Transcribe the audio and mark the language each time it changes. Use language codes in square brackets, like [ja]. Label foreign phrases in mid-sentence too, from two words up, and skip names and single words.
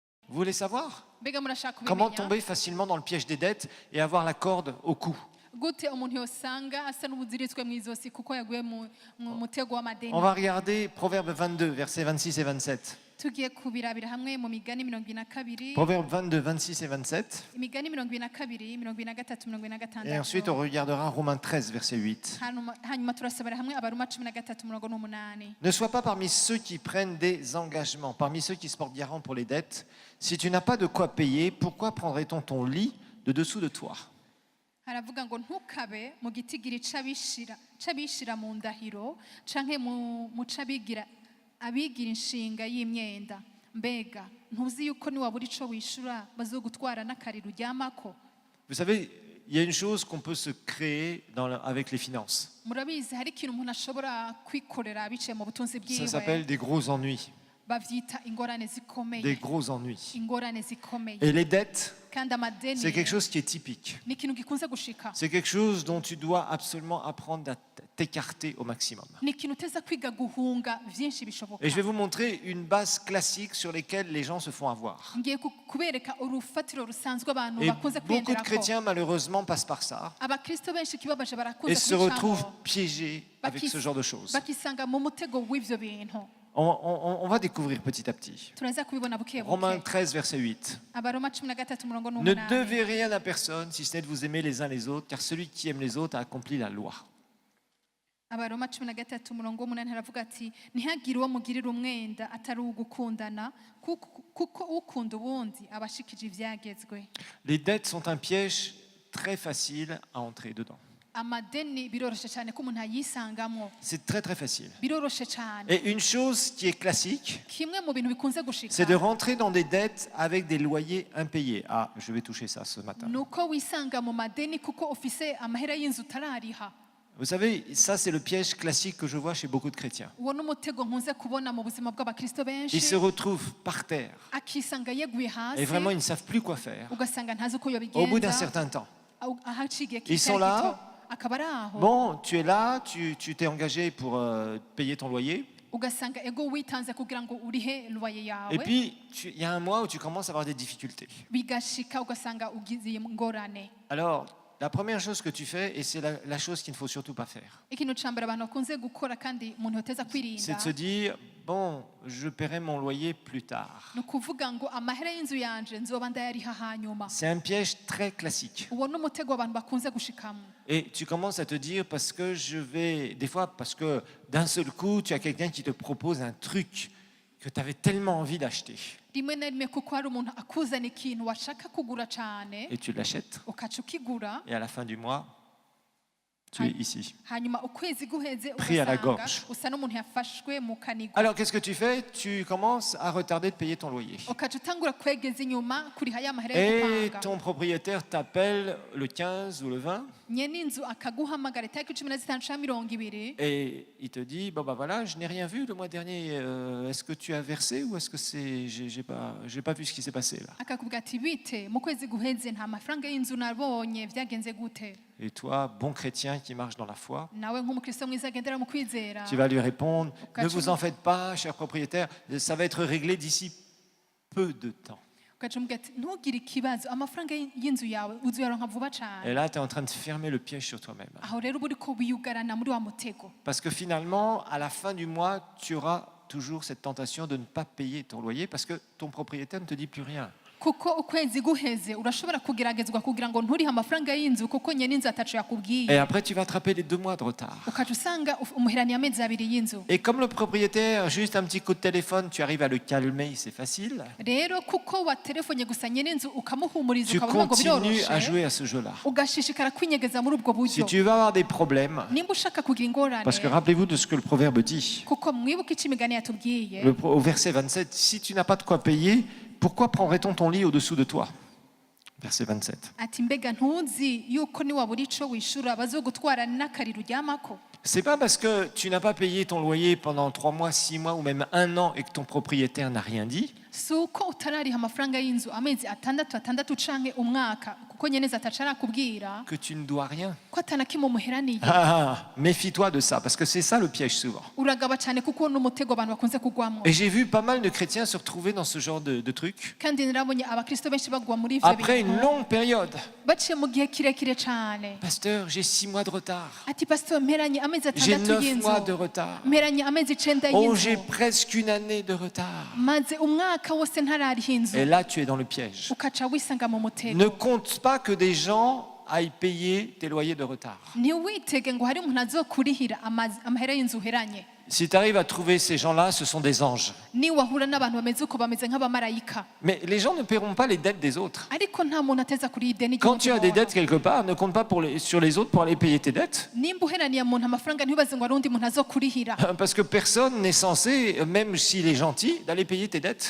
[fr] Vous voulez savoir [rn] mbega murashaka [fr] comment [rn] kubimenya [fr] tomber facilement dans le piège des dettes et avoir la corde au cou? [rn] gute umuntu yosanga asa n'ubuziritswe mu izosi kuko yaguye mu mutego w'amadeni? [fr] On va regarder Proverbe 22, versets 26 et 27. [rn] tugiye kubirabira hamwe mu migani 22 [fr] Proverbe 22, 26 et 27. [rn] imigani 22 23 [fr] Et ensuite, on 26 regardera Romains 13, verset 8. [rn] hanyuma turasabira hamwe abaruma 13:8. [fr] Ne sois pas parmi ceux qui prennent des engagements, parmi ceux qui se portent garant pour les dettes. Si tu n'as pas de quoi payer, pourquoi prendrait-on ton lit de dessous de toi? [rn] haravuga ngo ntukabe mu gitigiri c'abishira mu ndahiro canke mu c'abigira abigira inshinga y'imyenda. Mbega ntuzi yuko niwabura ico wishura bazogutwara n'akariro uryamako? [fr] Vous savez, il y a une chose qu'on peut se créer avec les finances. [rn] Murabizi hari ikintu umuntu ashobora kwikorera biciye mu butunzi [fr] Ça s'appelle [rn] bwiwe [fr] des gros ennuis. [rn] bavyita ingorane zikomeye. [fr] Des gros ennuis. [rn] ingorane zikomeye [fr] Et les dettes, [rn] kandi amadeni [fr] c'est quelque chose qui est typique. [rn] ni ikintu gikunze gushika, [fr] C'est quelque chose dont tu dois absolument apprendre à t'écarter au maximum. [rn] ni ikintu uteza kwiga guhunga vyinshi bishoboka. [fr] Et je vais vous montrer une base classique sur laquelle les gens se font avoir. [rn] ngiye kubereka urufatiro rusanzwe abantu [fr] Et [rn] bakunze [fr] beaucoup de [rn] kwenderako. [fr] chrétiens, malheureusement, passent par ça [rn] abakristo benshi kibabaje [fr] et [rn] barakunze [fr] se retrouvent [rn] kubicamo [fr] piégés avec ce genre de choses. [rn] bakisanga mu mutego w'ivyo bintu. [fr] On va découvrir petit à petit. [rn] turaza kubibona buke Romains buke. [fr] 13, verset 8. [rn] abaroma 13:8. [fr] Ne devez rien à personne si ce n'est de vous aimer les uns les autres, car celui qui aime les autres a accompli la loi. [rn] abaroma 13:8 haravuga ati ntihagire uwo mugirira umwenda atari ugukundana kuko ukunda ubundi abashikije ivyagezwe. [fr] Les dettes sont un piège très facile à entrer dedans. [rn] amadeni biroroshe cyane ko umuntu ayisangamwo, [fr] C'est très très facile. [rn] biroroshe cyane. [fr] Et une chose qui est classique, [rn] kimwe mu bintu bikunze gushika [fr] c'est de rentrer dans des dettes avec des loyers impayés. Ah, je vais toucher ça ce matin. [rn] nuko wisanga mu madeni kuko ufise amahera y'inzu utarariha. [fr] Vous savez, ça c'est le piège classique que je vois chez beaucoup de chrétiens. [rn] uwo n'umutego nkunze kubona mu buzima bw'abakristo benshi, [fr] Ils se retrouvent par terre [rn] akisanga yeguye hasi [fr] et vraiment ils ne savent plus quoi faire. [rn] ugasanga ntazi uko [fr] Au bout d'un [rn] yobigenza [fr] certain temps. [rn] ahaciye [fr] Ils sont là. [rn] akaba ari aho [fr] Bon, tu es là, tu t'es engagé pour payer ton loyer. [rn] ugasanga ego witanze kugira ngo urihe loyer [fr] Et [rn] yawe, [fr] puis, il y a un mois où tu commences à avoir des difficultés. [rn] bigashika ugasanga ugize ingorane. [fr] Alors, la première chose que tu fais, et c'est la chose qu'il ne faut surtout pas faire, [rn] ikintu ca mbere abantu bakunze gukora kandi umuntu yoteza [fr] c'est [rn] kwirinda [fr] de se dire, bon, je paierai mon loyer plus tard. [rn] ni ukuvuga ngo amahera y'inzu yanje nzoba ndayariha hanyuma. [fr] C'est un piège très classique. [rn] uwo n'umutego abantu bakunze gushikamo. [fr] Et tu commences à te dire, parce que des fois, parce que d'un seul coup, tu as quelqu'un qui te propose un truc que tu avais tellement envie d'acheter. [rn] rimwe na rimwe kuko hari umuntu akuzana ikintu washaka kugura cyane [fr] Et tu l'achètes, [rn] ukaca ukigura, [fr] et à la fin du mois, tu es ici. [rn] hanyuma ukwezi guheze [fr] Pris à la [rn] ugasanga [fr] gorge. [rn] usa n'umuntu yafashwe mu kanigo. [fr] Alors, qu'est-ce que tu fais? Tu commences à retarder de payer ton loyer. [rn] ukaca utangura kwegeza inyuma kuriha ya mahera yo [fr] Et [rn] gupanga. [fr] ton propriétaire t'appelle le 15 ou le 20 [rn] nyene inzu akaguhamagara itariki 15 canke 20 [fr] et il te dit, bon bah voilà, je n'ai rien vu le mois dernier, est-ce que tu as versé ou est-ce que j'ai pas vu ce qui s'est passé là? [rn] akakubwira ati bite mu kwezi guheze nta mafaranga y'inzu nabonye vyagenze gute? [fr] Et toi, bon chrétien qui marche dans la foi, [rn] nawe nk'umukristo mwiza agendera mu kwizera [fr] tu vas lui répondre, ne [rn] Ukaca [fr] vous en faites pas, cher propriétaire, ça va être réglé d'ici peu de temps. [rn] ukaca umubwira ati ntugire ikibazo amafaranga y'inzu yawe uzoyaronka vuba [fr] Et [rn] cane. [fr] là, tu es en train de fermer le piège sur toi-même. [rn] aho rero uba uriko wiyugarana muri wa mutego, [fr] Parce que finalement, à la fin du mois, tu auras toujours cette tentation de ne pas payer ton loyer parce que ton propriétaire ne te dit plus rien. [rn] kuko ukwezi guheze urashobora kugeragezwa kugira ngo nturihe amafaranga y'inzu kuko nyene inzu atacu [fr] Et [rn] yakubwiye, [fr] après, tu vas attraper les 2 mois de retard. [rn] ukaca usanga umuheraniye amezi abiri y'inzu. [fr] Et comme le propriétaire, juste un petit coup de téléphone, tu arrives à le calmer, c'est facile. [rn] rero kuko watelefonye gusa nyene inzu ukamuhumuriza [fr] Tu [rn] ukavuga ngo [fr] continues à [rn] biroroshe, [fr] jouer à ce jeu-là. [rn] ugashishikara kwinyegeza muri ubwo [fr] Si [rn] buryo. [fr] tu vas avoir des problèmes, [rn] nimba ushaka kugira ingorane, [fr] parce que rappelez-vous de ce que le proverbe dit. [rn] kuko mwibuka ico imigani yatubwiye [fr] Au verset 27, si tu n'as pas de quoi payer, pourquoi prendrait-on ton lit au-dessous de toi? Verset 27. [rn] ati mbega ntuzi yuko niwabura ico wishura bazogutwara n'akariro uryamako? [fr] C'est pas parce que tu n'as pas payé ton loyer pendant 3 mois, 6 mois ou même 1 an et que ton propriétaire n'a rien dit [rn] si uko utarariha amafaranga y'inzu amezi atandatu canke umwaka kuko nyeneza ataca arakubwira [fr] que tu ne dois rien. [rn] ko atanakimwe umuheraniye. [fr] Méfie-toi de ça, parce que c'est ça le piège souvent. [rn] Uragaba cyane kuko n'umutego abantu bakunze kugwamo. [fr] Et j'ai vu pas mal de chrétiens se retrouver dans ce genre de truc. [rn] Kandi nirabonye abakristo benshi bagwa muri ivyo [fr] Après une [rn] bintu [fr] longue période, [rn] baciye mu gihe kirekire cane. [fr] pasteur, j'ai 6 mois de retard. [rn] Ati pastor mperanye amezi [fr] J'ai [rn] atandatu 9 y'inzu, [fr] mois de retard. [rn] mperanye amezi 9 [fr] Oh, j'ai [rn] y'inzu, [fr] presque une année de retard. [rn] maze umwaka wose ntarariha inzu, [fr] Et là, tu es dans le piège. [rn] ukaca wisanga mu [fr] Ne [rn] mutego. [fr] compte pas que des gens aillent payer tes loyers de retard. [rn] Ntiwitege ngo hari umuntu azokurihira amahera y'inzu uheranye. [fr] Si tu arrives à trouver ces gens-là, ce sont des anges. [rn] Niwahura n'abantu bameze uko bameze nk'abamarayika, [fr] Mais les gens ne paieront pas les dettes des autres. [rn] ariko nta muntu ateza kuriha ideni [fr] Quand tu as des [rn] ry'umuntu. [fr] dettes quelque part, ne compte pas sur les autres pour aller payer tes dettes. [rn] Nimba uheraniye muntu amafaranga ntibaze ngo hari undi muntu azokurihira, [fr] Parce que personne n'est censé, même s'il est gentil, d'aller payer tes dettes.